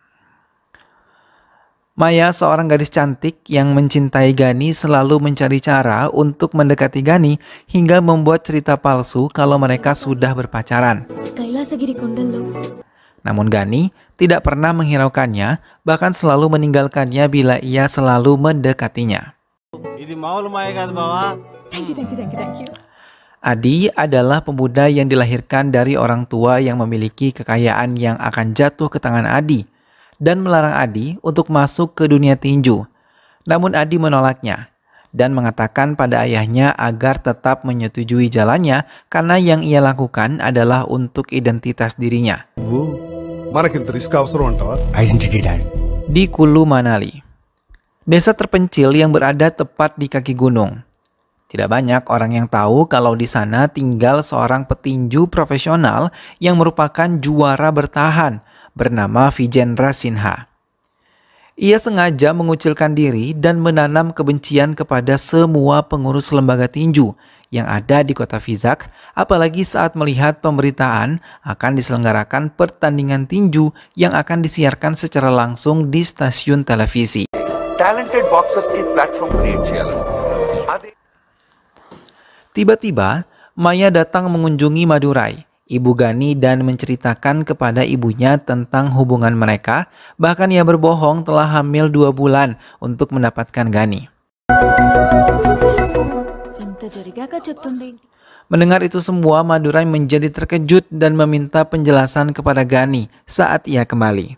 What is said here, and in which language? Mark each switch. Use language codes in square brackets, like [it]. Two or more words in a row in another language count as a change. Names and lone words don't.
[id] Maya, seorang gadis cantik yang mencintai Gani, selalu mencari cara untuk mendekati Gani hingga membuat cerita palsu kalau mereka sudah berpacaran. Namun Gani tidak pernah menghiraukannya, bahkan selalu meninggalkannya bila ia selalu mendekatinya. [en] Thank you. [id] Adi adalah pemuda yang dilahirkan dari orang tua yang memiliki kekayaan yang akan jatuh ke tangan Adi. dan melarang Adi untuk masuk ke dunia tinju. Namun Adi menolaknya dan mengatakan pada ayahnya agar tetap menyetujui jalannya karena yang ia lakukan adalah untuk identitas dirinya. [te] మనకింత రిస్క్ అవసరం అంటావా? [en] Identity Dad. [id] Di Kulu Manali, desa terpencil yang berada tepat di kaki gunung. Tidak banyak orang yang tahu kalau di sana tinggal seorang petinju profesional yang merupakan juara bertahan bernama Vijendra Sinha. Ia sengaja mengucilkan diri dan menanam kebencian kepada semua pengurus lembaga tinju yang ada di kota Vizag, apalagi saat melihat pemberitaan akan diselenggarakan pertandingan tinju yang akan disiarkan secara langsung di stasiun televisi. [en] Talented boxers की platform create చేయాలి. [id] Tiba-tiba, Maya datang mengunjungi Madurai, Ibu Gani, dan menceritakan kepada ibunya tentang hubungan mereka. Bahkan ia berbohong telah hamil 2 bulan untuk mendapatkan Gani. Mendengar itu semua, Madurai menjadi terkejut dan meminta penjelasan kepada Gani saat ia kembali.